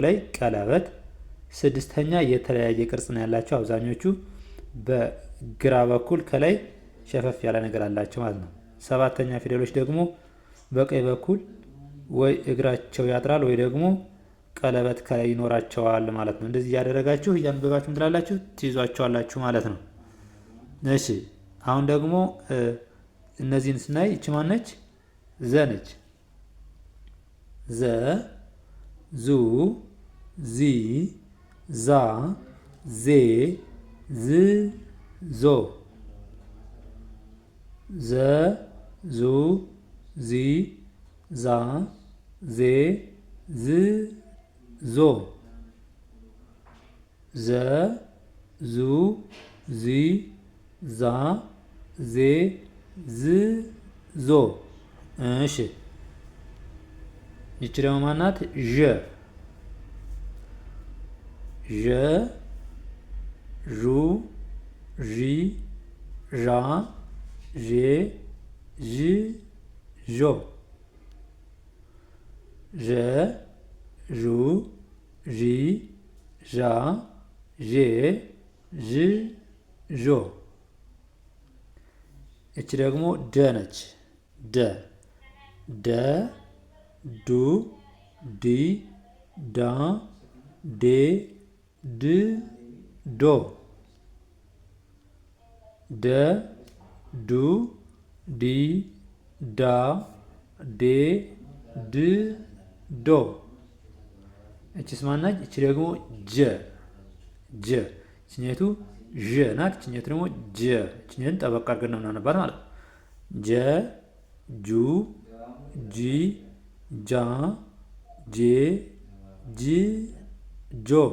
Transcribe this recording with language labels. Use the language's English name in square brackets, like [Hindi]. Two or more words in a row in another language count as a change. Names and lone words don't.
[Amharic] ላይ ቀለበት፣ ስድስተኛ የተለያየ ቅርጽ ነው ያላቸው። አብዛኞቹ በግራ በኩል ከላይ ሸፈፍ ያለ ነገር አላቸው ማለት ነው። ሰባተኛ ፊደሎች ደግሞ በቀኝ በኩል ወይ እግራቸው ያጥራል ወይ ደግሞ ቀለበት ከላይ ይኖራቸዋል ማለት ነው። እንደዚህ እያደረጋችሁ እያንበባችሁ ትላላችሁ ትይዟቸዋላችሁ ማለት ነው። እሺ አሁን ደግሞ እነዚህን ስናይ እቺ ማነች? ዘ ነች። ዘ ዙ ዚ ዛ ዜ ዝ ዞ ዘ ዙ ዚ ዛ ዜ ዝ ዞ ዘ ዙ ዚ ዛ ዜ ዝ ዞ። እሺ ይቺ ደግሞ ማናት? ዠ ዠ ዡ ዢ ዣ ዤ ዥ ዦ ዠ ዡ ዢ ዣ ዤ ዥ ዦ። እቺ ደግሞ ደ ነች። ደ ደ ዱ ዲ ዳ ዴ ድ ዶ ደ ዱ ዲ ዳ ዴ ድ ዶ። እቺስ ማናች? እቺ ደግሞ ጀ ጀ። እቺኛቱ ዠ ናት። እቺኛቱ ደግሞ ጀ። እቺኛቱን ጠበቅ አድርገን ነው የምናነባት ማለት ነው። ጀ ጁ ጂ ጃ ጄ ጅ ጆ